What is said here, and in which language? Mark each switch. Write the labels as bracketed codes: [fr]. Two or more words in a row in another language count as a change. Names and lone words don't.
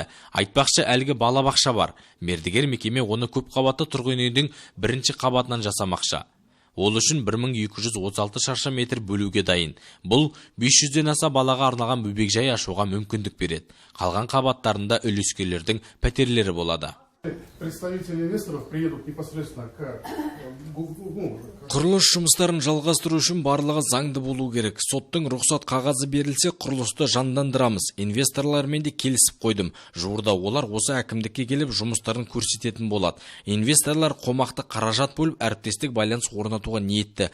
[kk] Айтпақшы, әлгі балабақша бар. Мердігер мекеме оны көп қабатты тұрғын үйдің бірінші қабатынан жасамақшы. Ол үшін 1236 шаршы метр бөлуге дайын. Бұл 500-ден аса балаға арналған бөбекжай ашуға мүмкіндік береді. Қалған қабаттарында үлескерлердің пәтерлері болады. [ru] Представители инвесторов приедут непосредственно к [kk] Құрылыс жұмыстарын жалғастыру үшін барлығы заңды болу керек. Соттың рұқсат қағазы берілсе, құрылысты жандандырамыз. Инвесторлармен де келісіп қойдым. Жуырда олар осы әкімдікке келіп жұмыстарын көрсететін болады. Инвесторлар қомақты қаражат бөліп әріптестік байланыс орнатуға ниетті.